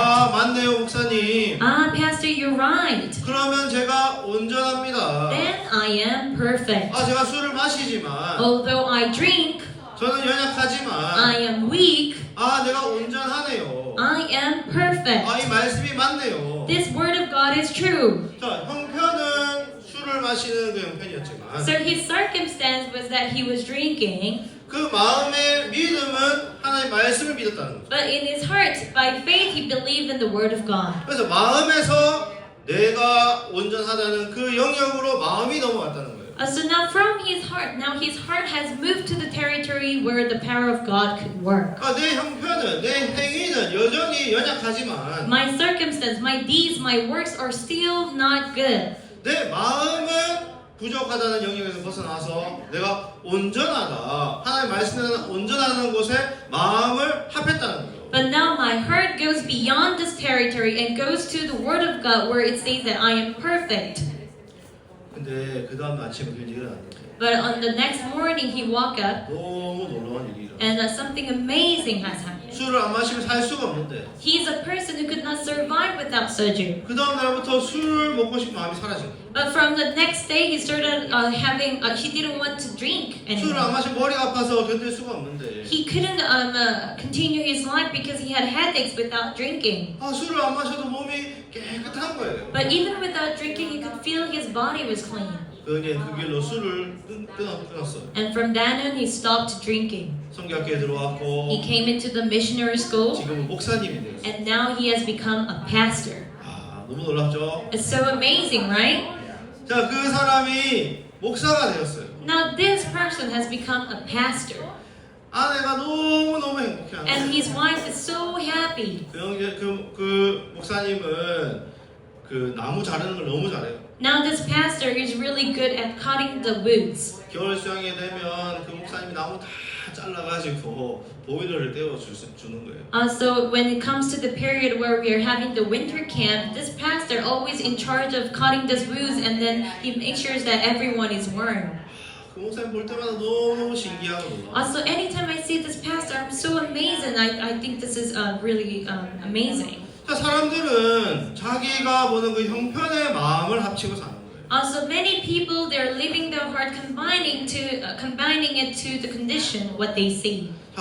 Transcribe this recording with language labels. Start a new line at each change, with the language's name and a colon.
Korean: 아, 맞네요, 목사님.
English: Pastor, you're right.
Korean: 그러면 제가 온전합니다.
English: Then I am perfect.
Korean: 아, 제가 술을 마시지만
English: Although I drink,
Korean: 저는 연약하지만
English: I am weak.
Korean: 아, 내가 온전하네요.
English: I am perfect.
Korean: 아, 이 말씀이 맞네요.
English: This word of God is true.
Korean: 자, 형편은 술을 마시는 그 형편이었지만
English: So his circumstance was that he was drinking,
Korean: 그 마음의 믿음은 하나님의 말씀을 믿었다는 거죠.
English: but in his heart, by faith, he believed in the word of God.
Korean: 그래서 마음에서 내가 온전하다는 그 영역으로 마음이 넘어갔다는 거예요.
English: So now from his heart, now his heart has moved to the territory where the power of God could work.
Korean: 아, 내 형편은, 내 행위는 여전히 연약하지만
English: My circumstance, my deeds, my works are still not good.
Korean: 내 마음은 부족하다는 영역에서 벗어나서 내가 온전하다. 하나님 말씀에 온전하다는 곳에 마음을 합했다는 거죠.
English: But now my heart goes beyond this territory and goes to the word of God where it says that I am perfect.
Korean: 근데 그 다음 아침에 그런 일은 안 됐어요.
English: But on the next morning he woke up
Korean: 너무 놀라운 일이 일어났어요.
English: and something amazing has happened.
Korean: 술을 안 마시면 살 수가 없는데
English: He's a person who could not survive without soju.
Korean: 그 다음 날부터 술을 먹고 싶은 마음이 사라진 거예요.
English: But from the next day he started he didn't want to drink
Korean: 술을 안 마시면 머리가 아파서 견딜 수가 없는데
English: He couldn't continue his life because he had headaches without drinking.
Korean: 아, 술을 안 마셔도 몸이 깨끗한 거예요.
English: But even without drinking, he could feel his body was clean.
Korean: 그 길로 술을 끊었어요.
English: And from then on, he stopped drinking.
Korean: 성경학교에 들어왔고
English: He came into the missionary school,
Korean: 지금은 목사님이 되었어요.
English: and now he has become a pastor.
Korean: 아, 너무 놀랍죠?
English: It's so amazing, right?
Korean: 자, 그 사람이 목사가 되었어요.
English: Now this person has become a pastor,
Korean: 아내가 너무 행복해하는
English: and
Korean: 거예요.
English: his wife is so happy.
Korean: 그 목사님은 그 나무 자르는 걸 너무 잘해요.
English: Now this pastor is really good at cutting the woods.
Korean: 겨울 수양에 되면 그 목사님이 나무 다 잘라가지고 보일러를 떼어주는 거예요.
English: So when it comes to the period where we are having the winter camp, this pastor always in charge of cutting the woods, and then he makes sure that everyone is warm.
Korean: 그 목사님 볼 때마다 너무 신기하고 놀라워.
English: So anytime I see this pastor, I'm so amazed, and I think this is really amazing.
Korean: 자, 사람들은 자기가 보는 그 형편의 마음을 합치고 사는 거예요.
English: So many people, they're living their heart, combining it to the condition what they see.